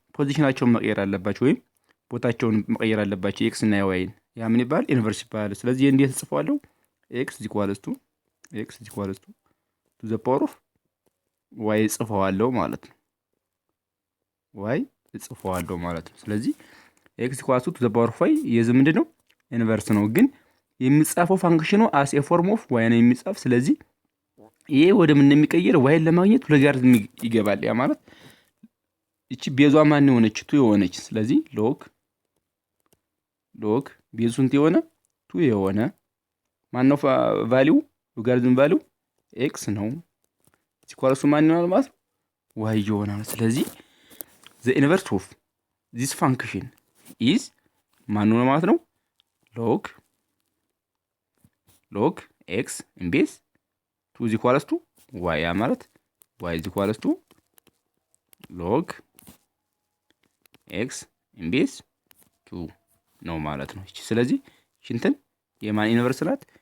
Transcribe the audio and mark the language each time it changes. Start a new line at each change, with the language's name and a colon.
Amharic: ፖዚሽናቸውን መቀየር አለባችሁ ወይም ቦታቸውን መቀየር አለባችሁ x እና y ያ ምን ይባላል? ኢንቨርስ ይባላል። ስለዚህ እንዴት ጽፈዋለሁ?
English: x is equals to the power of y
Amharic: ጽፈዋለሁ ማለት ነው።
English: y
Amharic: ጽፈዋለሁ ማለት ነው። ስለዚህ
English: x equals to the power of y
Amharic: የዚህ ምንድነው? ኢንቨርስ ነው። ግን የሚጻፈው ፋንክሽኑ
English: as a form of y
Amharic: ነው የሚጻፍ። ስለዚህ ይሄ ወደ ምን እንደሚቀየር y ለማግኘት ሎጋሪትም ይገባል። ያ ማለት እቺ ቤዟ ማን የሆነች ቱ የሆነች ስለዚህ ሎግ ቤዙ ስንት የሆነ ቱ የሆነ ማን ነው ቫልዩ ሎጋሪትም ቫልዩ x ነው። ሲኳለሱ ማን ይሆናል ማለት ነው?
English: y
Amharic: ይሆናል። ስለዚህ
English: the inverse of this function is
Amharic: ማን ነው ማለት ነው?
English: log x in base 2 is equals to y
Amharic: ያ ማለት
English: y is equals to log x in base 2
Amharic: ነው ማለት ነው። ስለዚህ ሽንተን የማን ኢንቨርስ ናት?